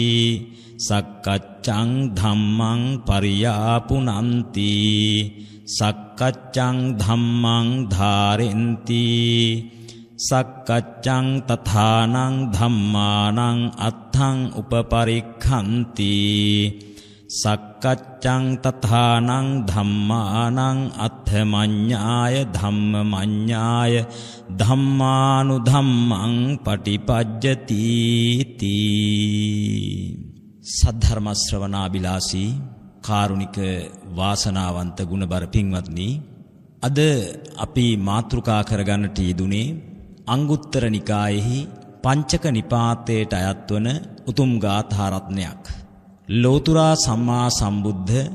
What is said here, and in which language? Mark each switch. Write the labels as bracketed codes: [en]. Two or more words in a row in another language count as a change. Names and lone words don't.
[pi] සක්කච්ඡං ධම්මං පරියාපුනන්ති සක්කච්ඡං ධම්මං ධාරෙන්ති සක්කච්ඡං තථානං ධම්මානං අත්ථං උපපරික්ඛන්ති සක්කච්ඡං තථානං ධම්මානං අත්ථමඤ්ඤාය ධම්මමඤ්ඤාය ධම්මානුධම්මං පටිපජ්ජති [si] තී සද්ධර්ම ශ්‍රවණාබිලාසී කාරුණික වාසනාවන්ත ගුණබර පින්වත්නි අද අපි මාතෘකා කරගන්නට යෙදුනේ අංගුත්තර නිකායෙහි පංචක නිපාතයට අයත් වන උතුම් ගාථා රත්නයක් ලෝතුරා සම්මා සම්බුද්ධ